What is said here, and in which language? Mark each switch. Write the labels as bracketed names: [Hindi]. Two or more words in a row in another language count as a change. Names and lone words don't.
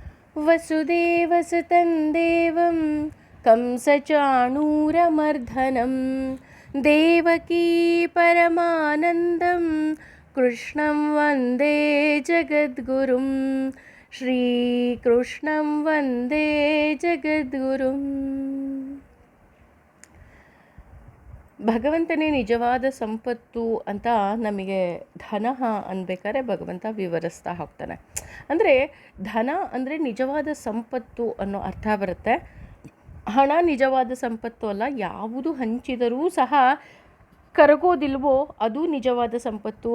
[Sanskrit] ವಸುದೇವಸುತಂ ದೇವಂ ಕಂಸಚಾಣೂರಮರ್ಧನಂ ದೇವಕೀ ಪರಮಾನಂದಂ ಕೃಷ್ಣಂ ವಂದೇ ಜಗದ್ಗುರುಂ ಶ್ರೀಕೃಷ್ಣಂ ವಂದೇ ಜಗದ್ಗುರುಂ. [Kannada] ಭಗವಂತನೇ ನಿಜವಾದ ಸಂಪತ್ತು ಅಂತ ನಮಗೆ ಧನ ಅನ್ಬೇಕಾದ್ರೆ ಭಗವಂತ ವಿವರಿಸ್ತಾ ಹೋಗ್ತಾನೆ. ಅಂದರೆ ಧನ ಅಂದರೆ ನಿಜವಾದ ಸಂಪತ್ತು ಅನ್ನೋ ಅರ್ಥ ಬರುತ್ತೆ. ಹಣ ನಿಜವಾದ ಸಂಪತ್ತು ಅಲ್ಲ, ಯಾವುದು ಹಂಚಿದರೂ ಸಹ ಕರಗೋದಿಲ್ವೋ ಅದು ನಿಜವಾದ ಸಂಪತ್ತು.